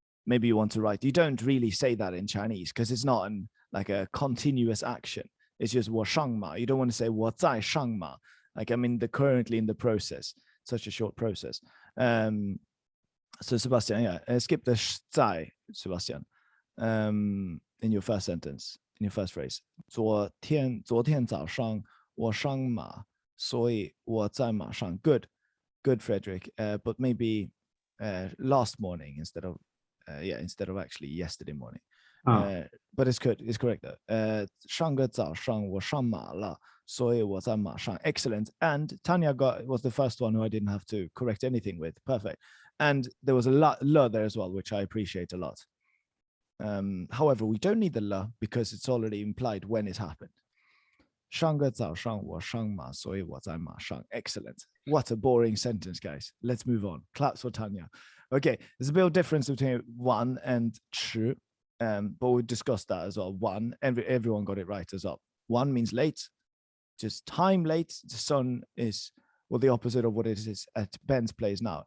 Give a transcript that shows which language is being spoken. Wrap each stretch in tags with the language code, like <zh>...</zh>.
<en>Maybe you want to write. You don't really say that in Chinese because it's not like a continuous action. It's just</en> <zh>我上马.</zh> <en>You don't want to say</en> <zh>我在上马.</zh> <en>Like I'm currently in the process. Such a short process. So Sebastian, yeah, skip the 在, Sebastian. In your first sentence, in your first phrase.</en> <zh>昨天早上我上马，所以我在马上.</zh> <en>Good, Frederick. But maybe last morning instead of actually yesterday morning. But it's good. It's correct though.</en> <zh>上个早上我上马了，所以我在马上.</zh> <en>Excellent. And Tanya was the first one who I didn't have to correct anything with. Perfect. And there was a la there as well, which I appreciate a lot. However, we don't need the la because it's already implied when it happened.</en> <zh>上个早上我上马，所以我在马上.</zh> <en>Excellent. What a boring sentence, guys. Let's move on. Claps for Tanya. Okay, there's a bit of difference between 1 and 迟, but we discussed that as well. 1, everyone got it right as well. 1 means late, just time late. The sun is, well, the opposite of what it is at Ben's place now.</en>